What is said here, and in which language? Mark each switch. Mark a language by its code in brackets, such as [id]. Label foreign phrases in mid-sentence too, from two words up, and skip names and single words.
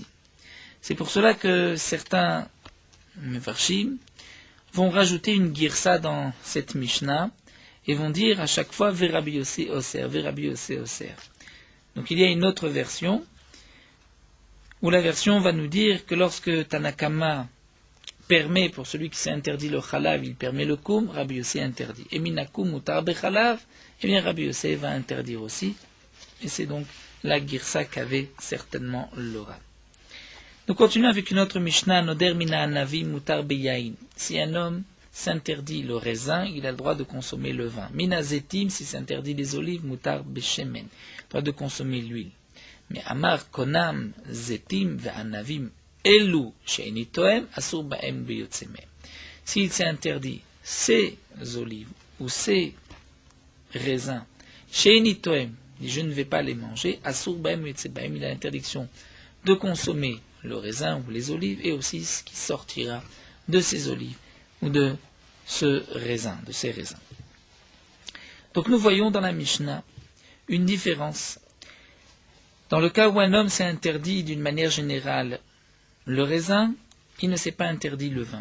[fr] C'est pour cela que certains mefarshim vont rajouter une girsa dans cette Mishnah et vont dire à chaque fois [he] ורבי יוסי אוסר, ורבי יוסי אוסר. [fr] Donc il y a une autre version où la version va nous dire que lorsque Tanakama permet, pour celui qui s'est interdit le chalav, il permet le koum, Rabbi Yossi interdit. [he] Et ומן הקום מותר בחלב, [fr] eh bien Rabbi Yossi va interdire aussi. Et c'est donc la girsa qu'avait certainement le Ran. Nous continuons avec une autre Mishnah, [he] נודר מן הענבים מותר ביין. [fr] Si un homme s'interdit le raisin, il a le droit de consommer le vin. [he] מן הזיתים, [fr] si s'interdit les olives, [he] מותר בשמן, [fr] il a le droit de consommer l'huile. [he] Mais אמר קונם זיתים וענבים אלו שאיני טועם אסור בהם ביוצא מהם. [fr] S'il s'est interdit ces olives ou ces raisins, [he] שאיני טועם, [fr] je ne vais pas les manger, [he] אסור בהם ביוצא מהם, [fr] il a l'interdiction de consommer le raisin ou les olives et aussi ce qui sortira de ces olives ou de ce raisin, de ces raisins. Donc nous voyons dans la Mishnah une différence Dans le cas où un homme s'est interdit d'une manière générale le raisin, il ne s'est pas interdit le vin.